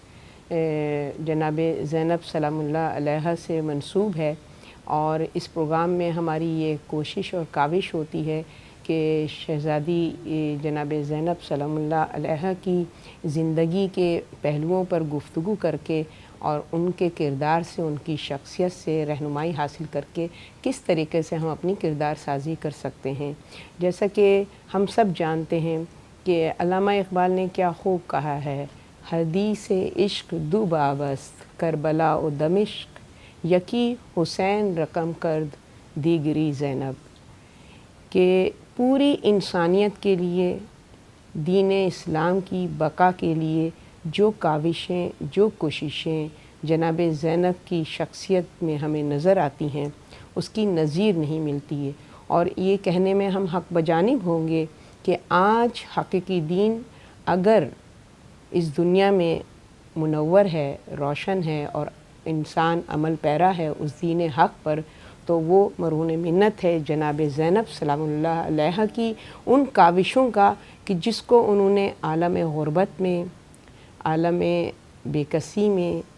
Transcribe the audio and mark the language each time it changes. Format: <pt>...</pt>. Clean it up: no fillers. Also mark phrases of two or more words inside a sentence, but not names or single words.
<ur>جناب زینب</ur> <ar>سلام اللہ علیہا</ar> <ur>سے منسوب ہے، اور اس پروگرام میں ہماری یہ کوشش اور کاوش ہوتی ہے کہ شہزادی جناب زینب</ur> <ar>سلام اللہ علیہا</ar> <ur>کی زندگی کے پہلوؤں پر گفتگو کر کے اور ان کے کردار سے، ان کی شخصیت سے رہنمائی حاصل کر کے کس طریقے سے ہم اپنی کردار سازی کر سکتے ہیں۔ جیسا کہ ہم سب جانتے ہیں کہ علامہ اقبال نے کیا خوب کہا ہے،</ur> <fa>حدیث عشق دو بابست کربلا و دمشق، یکی حسین رقم کرد دیگری زینب،</fa> <ur>کہ پوری انسانیت کے لیے، دین اسلام کی بقا کے لیے جو کاوشیں، جو کوششیں جناب زینب کی شخصیت میں ہمیں نظر آتی ہیں، اس کی نظیر نہیں ملتی ہے۔ اور یہ کہنے میں ہم حق بجانب ہوں گے کہ آج حقیقی دین اگر اس دنیا میں منور ہے، روشن ہے، اور انسان عمل پیرا ہے اس دین حق پر، تو وہ مرہون منت ہے جناب زینب</ur> <ar>سلام اللہ علیہا</ar> <ur>کی ان کاوشوں کا کہ جس کو انہوں نے عالم غربت میں، عالم بے کسی میں،</ur>